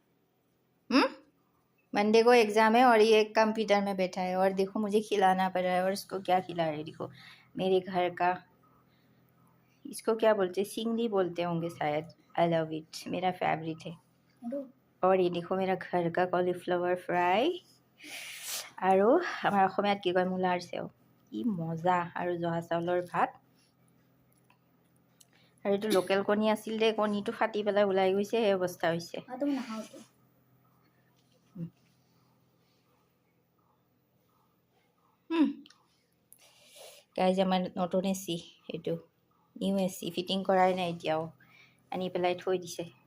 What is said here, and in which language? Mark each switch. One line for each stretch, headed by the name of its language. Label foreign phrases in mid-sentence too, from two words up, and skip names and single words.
Hindi: मंडे को एग्ज़ाम है और ये कंप्यूटर में बैठा है और देखो मुझे खिलाना पड़ रहा है। और इसको क्या खिला रहे देखो, मेरे घर का, इसको क्या बोलते, सिंगली बोलते होंगे शायद।
English: I love it,
Hindi: मेरा फेवरेट है। और ये देखो मेरा घर का कलीफ्लावर फ्राई
Assamese: আৰু আমাৰ অসমীয়াত কি কয় মূলাৰ চেও। কি মজা। আৰু জহা চাউলৰ ভাত। আৰু এইটো লোকেল কণী আছিল দে, কণীটো ফাটি পেলাই ওলাই গৈছে, সেই অৱস্থা হৈছে। গাইজ আমাৰ নতুন এচি, এইটো
English: new AC,
Assamese: ফিটিং কৰাই নাই এতিয়াও, আনি পেলাই থৈ দিছে।